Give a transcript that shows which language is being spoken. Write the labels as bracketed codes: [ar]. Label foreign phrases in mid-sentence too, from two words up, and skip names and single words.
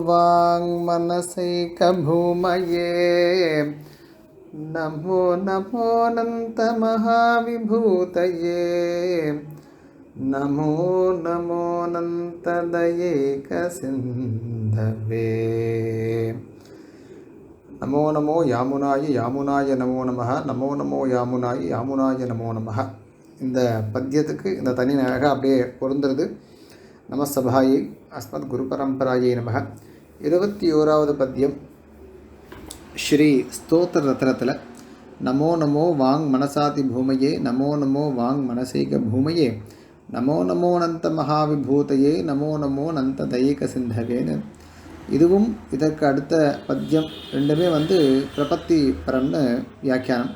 [sa] वाङ्मनसैकभूमये नमो नमोऽनन्तमहाविभूतये नमो नमोऽनन्तदयैकसिन्धवे नमो नमो यामुनाय यामुनाय नमो नमः नमो नमो यामुनाय यामुनाय नमो नमः [ta] இந்த பத்தியத்துக்கு இந்த தனி நகை அப்படியே பொருந்துறது. [sa] नमस्सभायै अस्मद् गुरु परम्परायै नमः. [ta] 21வது பத்தியம் ஸ்ரீ ஸ்தோத்திர ரத்னத்தில் [sa] नमो नमो वाङ् मनसादि भूमये नमो नमो वाङ् मनसैक भूमये नमो नमो नन्त महाविभूतये नमो नमो नन्त दयैक सिन्धवे [ta] இதுவும் இதற்கு அடுத்த பத்தியம் ரெண்டுமே பிரபத்தி பரம்னு வியாக்கியானம்.